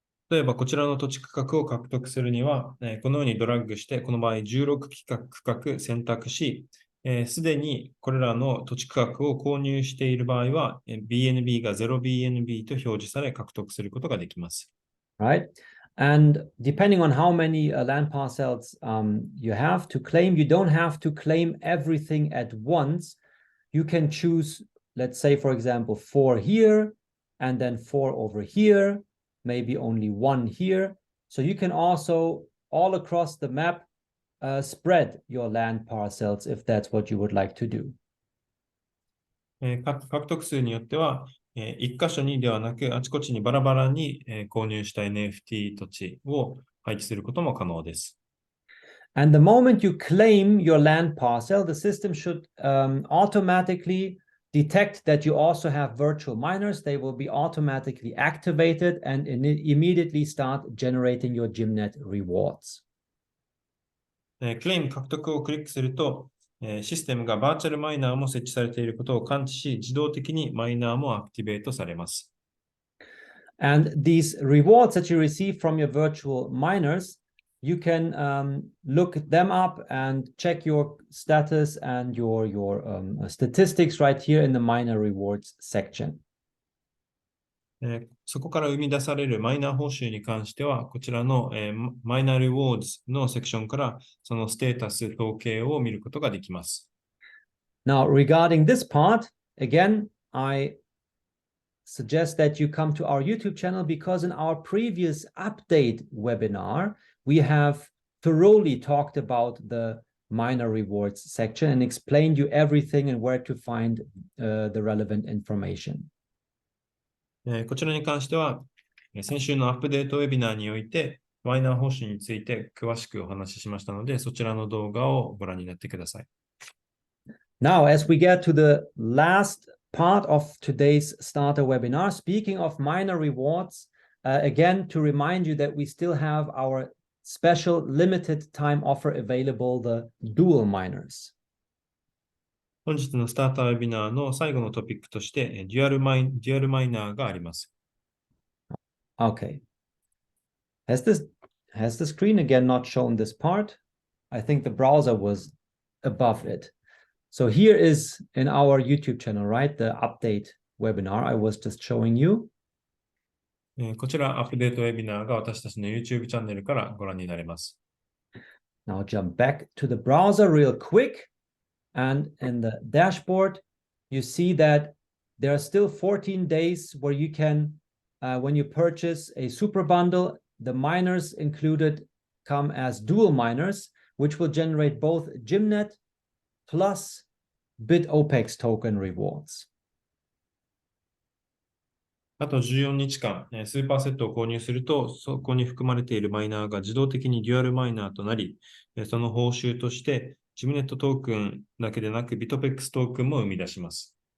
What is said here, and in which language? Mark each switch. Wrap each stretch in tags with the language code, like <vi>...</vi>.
<ja>例えばこちらの土地区画を獲得するには、このようにドラッグして、この場合16区画選択し、すでにこれらの土地区画を購入している場合は、BNB が 0BNB と表示され獲得することができます。</ja> <en>Right. And depending on how many land parcels you have to claim, you don't have to claim everything at once. You can choose, let's say, for example, 4 here, and then 4 over here, maybe only 1 here. So you can also, all across the map, spread your land parcels if that's what you would like to do.</en> <ja>獲得数によっては、1箇所にではなく、あちこちにバラバラに購入した NFT 土地を配置することも可能です。</ja> <en>And the moment you claim your land parcel, the system should automatically detect that you also have virtual miners. They will be automatically activated and immediately start generating your GYMNet rewards.</en> <ja>クレイム獲得をクリックすると、システムがバーチャルマイナーも設置されていることを感知し、自動的にマイナーもアクティベートされます。</ja> <en>And these rewards that you receive from your virtual miners, you can look them up and check your status and your statistics right here in the miner rewards section.</en> <ja>そこから生み出されるマイナー報酬に関しては、こちらの、マイナーリウォーズのセクションからそのステータス統計を見ることができます。</ja> <en>Now, regarding this part, again, I suggest that you come to our YouTube channel because in our previous update webinar, we have thoroughly talked about the miner rewards section and explained you everything and where to find the relevant information.</en> <ja>こちらに関しては、先週のアップデートウェビナーにおいて、マイナー報酬について詳しくお話ししましたので、そちらの動画をご覧になってください。</ja> <en>Now, as we get to the last part of today's starter webinar, speaking of miner rewards, again, to remind you that we still have our special limited time offer available, the dual miners.</en> <ja>本日のスターターウェビナーの最後のトピックとして、デュアルマイナーがあります。</ja> <en>Okay. Has the screen again not shown this part? I think the browser was above it. So here is in our YouTube channel, right? The update webinar I was just showing you.</en> <ja>こちらアップデートウェビナーが私たちの YouTube チャンネルからご覧になれます。</ja> <en>Now jump back to the browser real quick. And in the dashboard, you see that there are still 14 days where you can, when you purchase a super bundle, the miners included come as dual miners, which will generate both GYMNet plus Bitopex token rewards.</en> <ja>あと14日間、スーパーセットを購入すると、そこに含まれているマイナーが自動的にデュアルマイナーとなり、その報酬として、GYMNetトークンだけでなく、Bitopexトークンも生み出します。</ja>